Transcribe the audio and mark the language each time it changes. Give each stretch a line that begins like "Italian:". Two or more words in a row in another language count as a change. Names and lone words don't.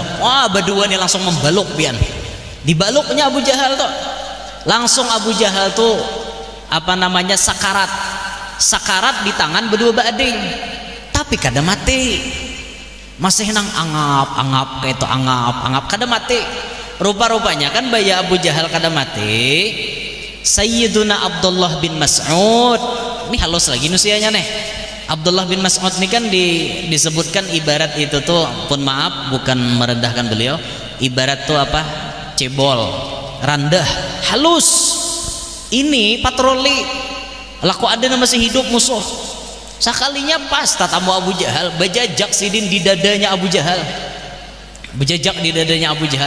Banjar: Wah berdua nih langsung membaluk pian, dibaluknya Abu Jahal tuh langsung Abu Jahal tuh apa namanya sakarat di tangan berdua bading, tapi kada mati, masih nang angap kayak itu angap kada mati. Rupa-rupanya kan baya Abu Jahal kada mati, Sayyiduna Abdullah bin Mas'ud ini halus lagi nusianya nih. Abdullah bin Mas'ud ini kan disebutkan ibarat itu tuh, pun maaf bukan merendahkan beliau, ibarat tuh apa, cebol, randah, halus. Ini patroli laku ada masih hidup musuh, sekalinya pas tatamu Abu Jahal bejajak sidin di dadanya Abu Jahal, bejajak di dadanya Abu Jahal.